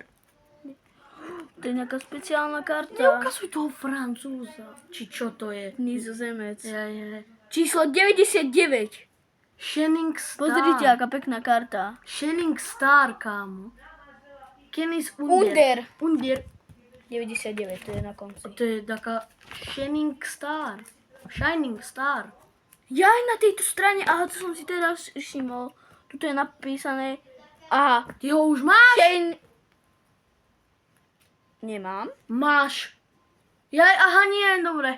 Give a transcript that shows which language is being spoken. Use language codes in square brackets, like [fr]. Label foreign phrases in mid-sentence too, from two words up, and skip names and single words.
[sk] To je nejaká speciálna karta. Neukazuj toho Francúza. Či čo to je? Nizozemec. Je. Číslo 99. Shining Star. Pozrite, aká pekná karta. Shining Star, kámo. Kenis Under. Under. 99, to je na konci. To je taká Shining Star. Shining Star. Ja aj na tejto strane, aha, to som si teraz všimol. Tuto je napísané, aha, Ty ho už máš? Shane... Nemám. Máš. Aha, nie, dobre.